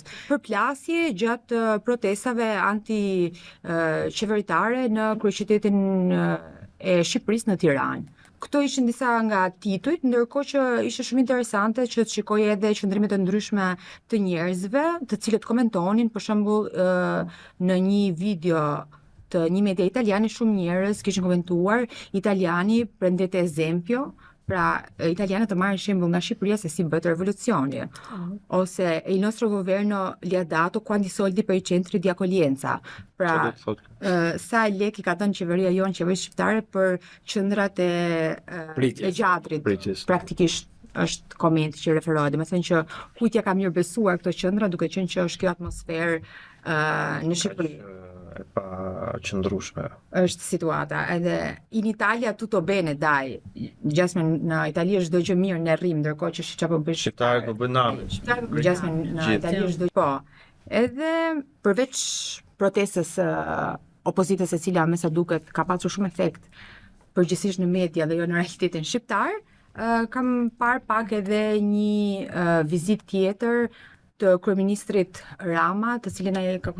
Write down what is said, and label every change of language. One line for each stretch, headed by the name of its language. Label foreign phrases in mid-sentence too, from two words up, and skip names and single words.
Albanian: Përplasje gjatë protestave anti-qeveritare në kryeqytetin e Shqipërisë në Tiranë. Këto ishin disa nga titujt, ndërkohë që ishte shumë interesante që të shikoj edhe qëndrimet e ndryshme të njerëzve, të cilët komentonin, për shembull në një video të një media italiane, shumë njerëz kishin komentuar
Italian: italiani prendete esempio,
Albanian: pra italianët të marrin shembull nga Shqipëria se si bëhet revolucioni, ose
Italian: il nostro governo li ha dato quanti soldi per i centri di accoglienza.
Albanian: Pra, sa lek i ka dhënë qeveria jonë, qeverisë shqiptare për qendrat e Pritjes. gjatrit, Pritjes. praktikisht është komenti që referohet, domethënë që kujt ja ka mirë besuar këto qendra duke qenë që është kjo atmosferë në Shqipëri. E pa qëndrueshme. Është situata, edhe
Italian: in Italia tutto bene, dai.
Albanian: Jasmine, në Itali është çdo gjë mirë, ne rrim, ndërkohë që çfarë bëj Shqiptarët po bën nave. Jasmine, në Itali është çdo po. Edhe përveç protestës opozitës e cila me sa duket ka pasur shumë efekt përgjithsisht në media dhe jo në realitetin shqiptar, kam parë pak edhe një vizitë tjetër të kryeministrit Rama, të cilën ai ka